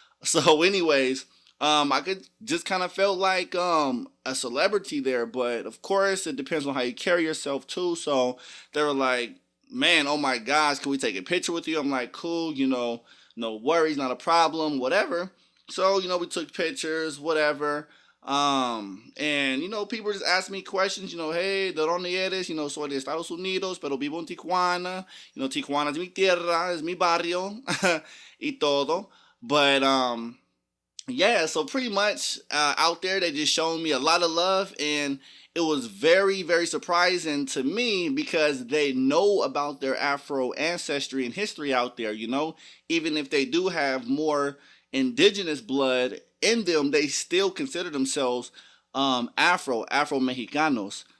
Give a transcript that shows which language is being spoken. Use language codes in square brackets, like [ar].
[en] So, anyways, I could just kind of felt like a celebrity there, but of course it depends on how you carry yourself too. So they were like, "Man, oh my gosh, can we take a picture with you?" I'm like, "Cool, no worries, not a problem, whatever." So we took pictures, whatever. And people just ask me questions. [es] Hey, ¿de dónde eres? Soy de Estados Unidos, pero vivo en Tijuana. Tijuana es mi tierra, es mi barrio, y todo. [en] But yeah, so pretty much out there they just showing me a lot of love, and it was very, very surprising to me because they know about their Afro ancestry and history out there. Even if they do have more indigenous blood in them, they still consider themselves Afro-Mexicanos.